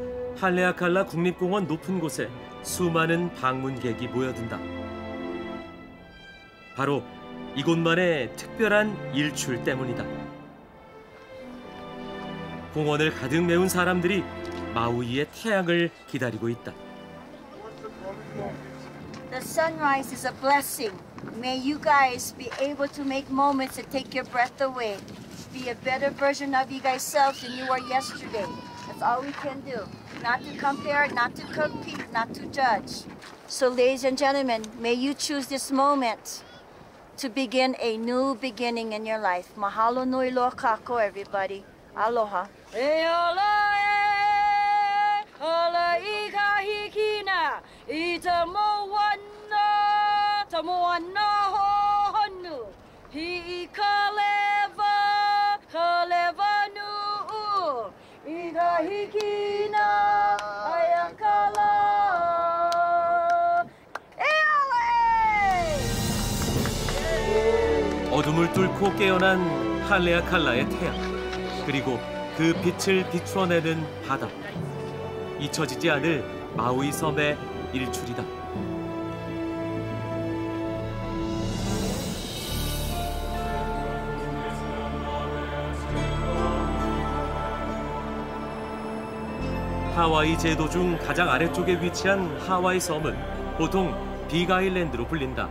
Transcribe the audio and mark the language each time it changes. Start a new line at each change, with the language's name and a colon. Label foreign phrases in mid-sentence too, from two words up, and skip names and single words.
Korean: 할레아칼라 국립공원 높은 곳에 수많은 방문객이 모여든다. 바로 이곳만의 특별한 일출 때문이다. 공원을 가득 메운 사람들이 마우이의 태양을 기다리고 있다.
English: The sunrise is a blessing. May you guys be able to make moments that take your breath away. Be a better version of you guys selves than you were yesterday. That's all we can do. Not to compare, not to compete, not to judge. So ladies and gentlemen, may you choose this moment to begin a new beginning in your life.
Hawaiian: Mahalo nui loa kako, everybody. Aloha. E ala e, ala I ka hikina, I te moana ho honu, hi ka leva nu, I ka hikina, ayakala. E ala e!
Korean: 어둠을 뚫고 깨어난 할레아칼라의 태양. 그리고 그 빛을 비추어내는 바다. 잊혀지지 않을 마우이 섬의 일출이다. 하와이 제도 중 가장 아래쪽에 위치한 하와이 섬은 보통 빅아일랜드로 불린다.